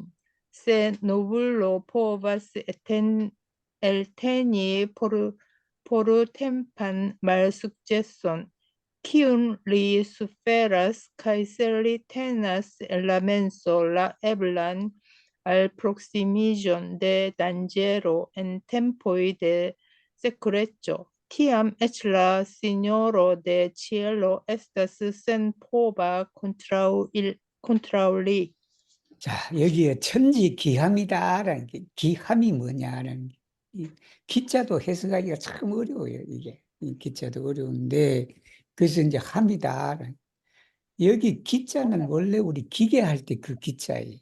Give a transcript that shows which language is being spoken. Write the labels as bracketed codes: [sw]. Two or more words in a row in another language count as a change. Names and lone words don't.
[eo] Se novulo povas elteni por tempan malsukceson, kiun li suferas, kaj se li tenas en la menso la eblan alproksimiĝon de danĝero en tempoj de sekureco, tiam eĉ la Sinjoro de Cielo estas senpova kontraŭ li. [ko] 자, 여기에 천지기함이다라는 게 기함이 뭐냐라는 게. 이 기자도 해석하기가 참 어려워요, 이게. 이 기자도 어려운데 그래서 이제 함이다. 여기 기자는 원래 우리 기계할 때 그 기자예요.